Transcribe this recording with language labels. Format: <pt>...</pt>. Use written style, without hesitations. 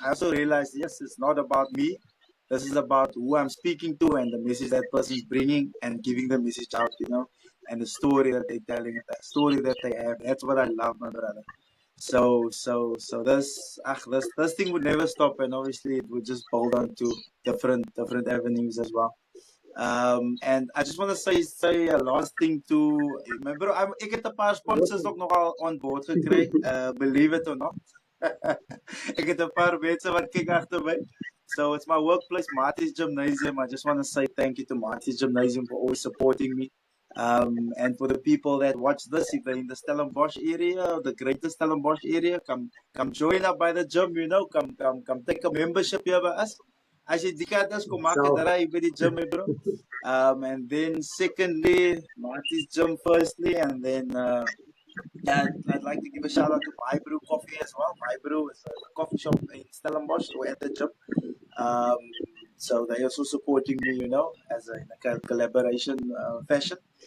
<en>I also realized, yes, it's not about me. This is about who I'm speaking to and the message that person's bringing and giving the message out, and the story that they're telling, the story that they have. That's what I love, my brother. So this thing would never stop, and obviously it would just build on to different avenues as well. And I just want to say a last thing to my bro.</en> <af>Ik het 'n paar sponsors ook nogal</af> <en>on board</en> <af>gekry.</af> <en>Believe it or not.</en> <af>Ik het 'n paar mense wat kyk agter my.</af> <en>So it's my workplace, Marty's Gymnasium. I just want to say thank you to Marty's Gymnasium for always supporting me. And for the people that watch this, if they're in the Stellenbosch area, the greater Stellenbosch area, come join up by the gym, you know, come take a membership here by us.</en> <af>As jy die kant is, kom maak 'n draai by die gym, bro.</af> <en>And then secondly, Marty's gym firstly, and then yeah, I'd like to give a shout out to My Brew Coffee as well. My Brew is a coffee shop in Stellenbosch or at the gym. Um, so they also supporting me, you know, as in a collaboration fashion.</en>